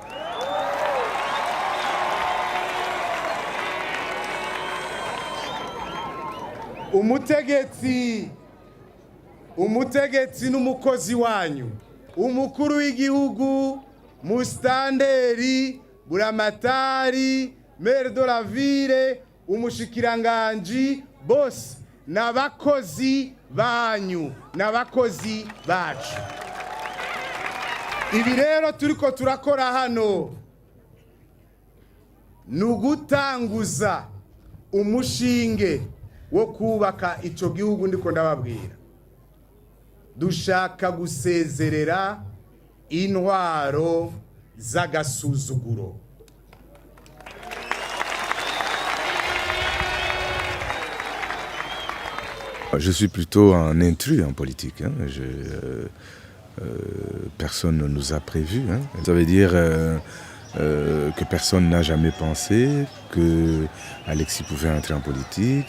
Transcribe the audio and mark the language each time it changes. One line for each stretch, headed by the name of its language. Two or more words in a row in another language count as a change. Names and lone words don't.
Rundi: Umutegetsi n'umukozi wanyu. Umukuru w'igihugu, mustanderi, buramatari,
French: maire de la ville,
Rundi: umushikiranganji, bose n'abakozi banyu, n'abakozi bacu. Ibi rero turiko turakora hano nugutanguza umushinge wo kubaka ico gihugu ndiko ndababwira. Dushaka gusezerera intwaro z'agasuzuguro.
French: Je suis plutôt un intrus en politique. Hein. Personne ne nous a prévus. Hein. Ça veut dire que personne n'a jamais pensé que Alexis pouvait entrer en politique.